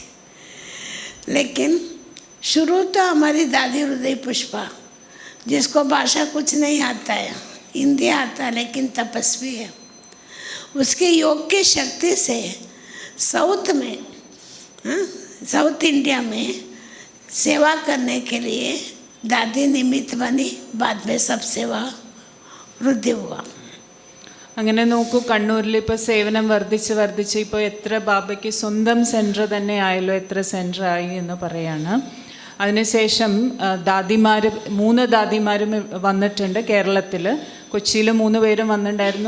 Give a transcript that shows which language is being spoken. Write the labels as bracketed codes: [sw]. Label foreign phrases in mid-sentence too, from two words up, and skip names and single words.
[hi] लेकिन शुरू तो हमारी दादी हृदय पुष्पा, जिसको भाषा कुछ नहीं आता है, हिंदी आता लेकिन तपस्वी है, उसके योग की शक्ति से साउथ में, साउथ इंडिया में सेवा करने के लिए दादी निमित्त बनी. बाद में सब सेवा वृद्धि हुआ. [ml] അങ്ങനെ നോക്കൂ, കണ്ണൂരിൽ ഇപ്പോൾ സേവനം വർദ്ധിച്ച് ഇപ്പോൾ എത്ര ബാബയ്ക്ക് സ്വന്തം സെൻറ്റർ തന്നെ ആയല്ലോ, എത്ര സെൻറ്റർ ആയി എന്ന് പറയാണ്. അതിനുശേഷം 3 ദാദിമാരും വന്നിട്ടുണ്ട് കേരളത്തിൽ. കൊച്ചിയിൽ 3 പേരും വന്നിട്ടുണ്ടായിരുന്നു.